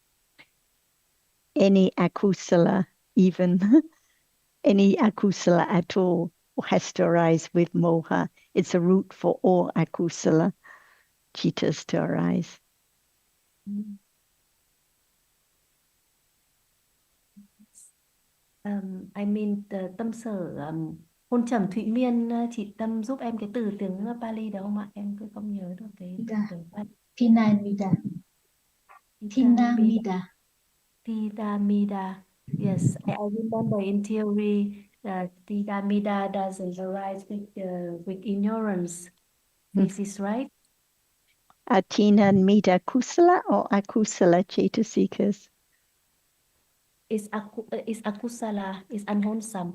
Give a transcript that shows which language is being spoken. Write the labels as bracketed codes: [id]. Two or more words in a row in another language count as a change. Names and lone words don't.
[en] any akusala, even any akusala at all, has to arise with moha. It's a root for all [pi] akusala chitas [en] to arise. I mean [vi] tâm sở hôn trầm Thụy Miên, chị Tâm giúp em cái từ tiếng Pali được không ạ? Em cứ không nhớ được cái từ tiếng Pali. [pi] Tinamida. Tinamida. Tidamida. [en] Yes, I remember in theory that Tidamida doesn't arise with ignorance. This is right? Atina and Mida kusala or [pi] akusala chetasikas? [en] It's akusala, it's unwholesome.